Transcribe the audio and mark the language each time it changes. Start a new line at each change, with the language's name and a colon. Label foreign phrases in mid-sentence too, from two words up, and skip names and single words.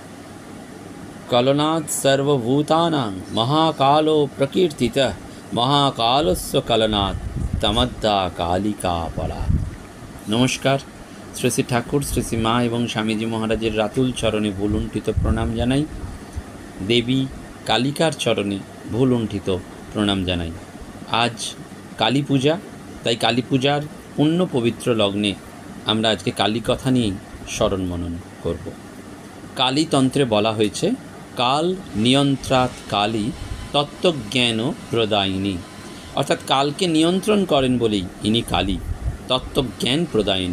Sanskrit: कलनात् सर्वभूतानां महाकालो प्रकीर्तितः महाकालस्य कलनात् तमद्दा कालिका पलात्।
Bangla: नमस्कार। শ্রী শ্রী ঠাকুর শ্রী শ্রী মা এবং স্বামীজী মহারাজের রাতুল চরণে ভূলুণ্ঠিত প্রণাম জানাই। দেবী কালিকার চরণে ভূলুণ্ঠিত প্রণাম জানাই। আজ কালী পূজা, তাই কালী পূজার পুণ্য পবিত্র লগ্নে আমরা আজ কে কালী কথা নিয়ে স্মরণ মনন করব। কালী তন্ত্রে বলা হয়েছে
Sanskrit: काल नियंत्रात् काली तत्त्वज्ञान प्रदायिनी,
Bangla: অর্থাৎ কাল কে নিয়ন্ত্রণ করেন বলেই ইনি কালী তত্ত্বজ্ঞান প্রদায়িনী।